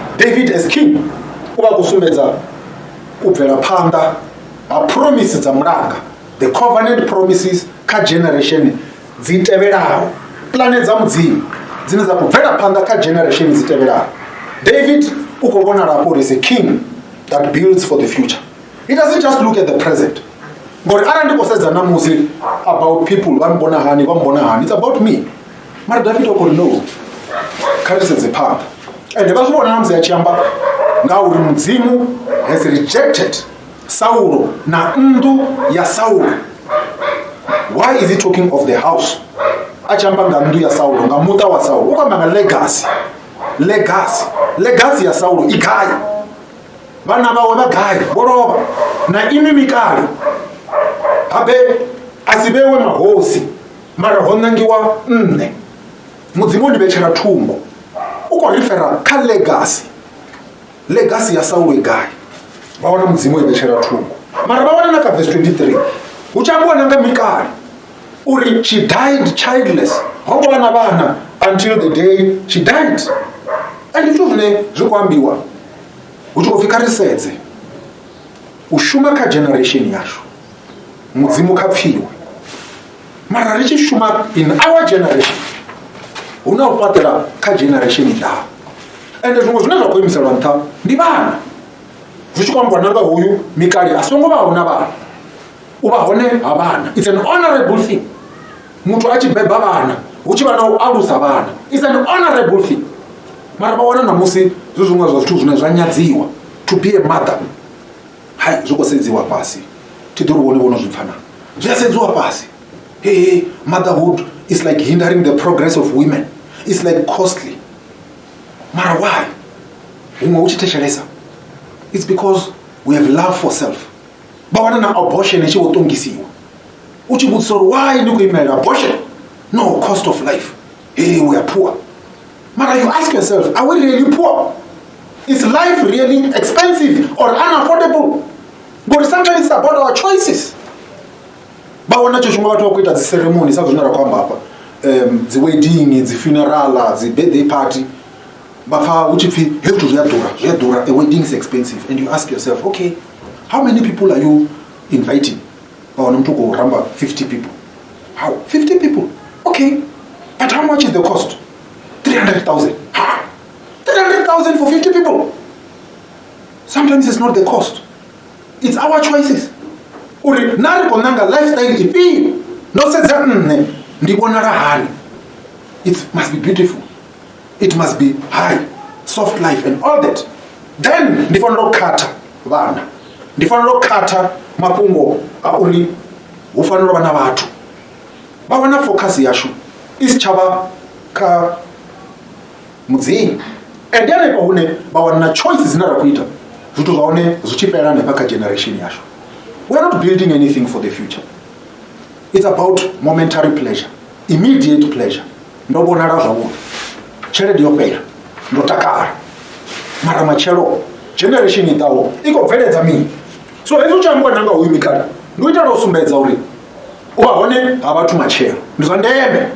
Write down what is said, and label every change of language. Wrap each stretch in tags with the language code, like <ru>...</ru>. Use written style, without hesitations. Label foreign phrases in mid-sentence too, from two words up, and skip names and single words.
<ve>David as king u vha khou sumbedza u bvela phanḓa ha promise dza mulanga,</ve> <en>the covenant promises</en> <ve>kha generation dzi tevhelaho, plane dza mudzimu dzine dza khou bvela phanḓa kha generation dzi tevhelaho.</ve> <en>David</en> <ve>u khou vhonala afho</ve> <en>is a king that builds for the future. He doesn't just look at the present.</en> <ve>Ngori arali ndi khou sedza namusi</ve> <en>about people</en> <ve>vha mbona hani,</ve> <en>it's about me.</en> <ve>Mara David u khou ri no, kha ri sedze phanḓa. Ende vha zwi vhona namusi a tshi amba nga uri mudzimu</ve> <en>has rejected</en> <ve>Saulo na nnḓu ya Saulo.</ve> <en>Why is he talking of the house?</en> <ve>A tshi amba nga nnḓu ya Saulo, nga muṱa wa Saulo, u khou amba nga legacy ya Saulo i gai, vhana vawe vha gai, vho lovha. Na imi Mikali habe a si vhewe mahosi, mara ho ṋangiwa nṋe. Mudzimu u ni vhetshela thungo, u khou rifera kha legacy ya Saulo i gai, vha wana mudzimu i vhetshela thungo. Mara vha wana na kha verse 23 hu tshi ambiwa na nga Mikali uri</ve> <en>she died childless,</en> <ve>ho ngo vha na vhana</ve> <en>until the day she died.</en> <ve>And zwithu zwine zwi khou ambiwa hu tshi khou pfhi kha ri sedze u shuma kha generation yashu, mudzimu kha pfiwe. Mara ri tshi shuma</ve> <en>in our generation,</en> <ve>hu na u fhaṱela kha generation ḓaho. Ende zwiṅwe zwine zwa khou imiselwa nṱha ndi vhana. Zwi tshi khou ambiwa na nga hoyu Mikali a songo vha na vhana, u vha hone ha vhana,</ve> <en>it's an honorable thing.</en> <ve>Muthu a tshi beba vhana hu tshi vha na u alusa vhana,</ve> <en>it's an honorable thing.</en> <ve>mara vha wana namusi zwi zwiṅwe zwa zwithu zwine zwa nyadziwa</ve> <en>to be a mother.</en> <ve>Hai zwi khou sedziwa fhasi thi ḓo ri vhone vhono zwi pfha na zwi a sedziwa fhasi.</ve> <en>Hey, motherhood is like hindering the progress of women. It's like costly.</en> <ve>Mara why? Huṅwe hu tshi thetshelesa,</ve> <en>it's because we have love for self.</en> <ve>Vha wana na abortion i tshi vho ṱongisiwa u tshi vhudzisa uri why ni khou imelela abortion?</ve> <en>No, cost of life. Hey, we are poor. Mara you ask yourself, are we really poor? Is life really expensive or unaffordable? But sometimes it's about our choices.</en> <ve>Ba wana tsho shumwa vhathu vha khou ita dzi ceremony sa zwine ra khou amba hapa, dzi wedding, dzi funeral, dzi birthday party. Ba pfa hu tshi pfi hezwi zwi a ḓura,</ve> <en>a wedding is expensive, and you ask yourself, okay, how many people are you inviting?</en> <ve>Ba wana muthu khou ramba</ve> <en>50 people. How? 50 people? Okay, but how much is the cost? 300,000. 300,000 for 50 people. Sometimes it's not the cost. It's our choices.</en> <ve>Uri nari konanga lifestyle ipi no sedza nne ndi vhonala hani.</ve> <en>It must be beautiful. It must be high, soft life and all that.</en> <ve>Then ndi fanela u khatha vhana. Ndi fanela u khatha mafhungo a uri hu fanela vha na vhathu. Vha wana focus yashu isi tshavha kha mudzini.</ve> <en>And then</en> <ve>hune vha wana choices dzine ra khou ita zwithu zwa hone zwi tshi fhela hanefha kha generation yashu.</ve> <en>We are not building anything for the future. It's about momentary pleasure, immediate pleasure.</en> <ve>Ndo vhonala zwavhuḓi, tshelede yo fhela, ndo takala. Mara matshelo generation i ḓaho i khou bveledza mini? So hezwi u tshi ambiwa nanga hoyu mikala ndi u itela u sumbedza uri u vha hone ha vhathu matshelo ndi zwa ndeme.</ve>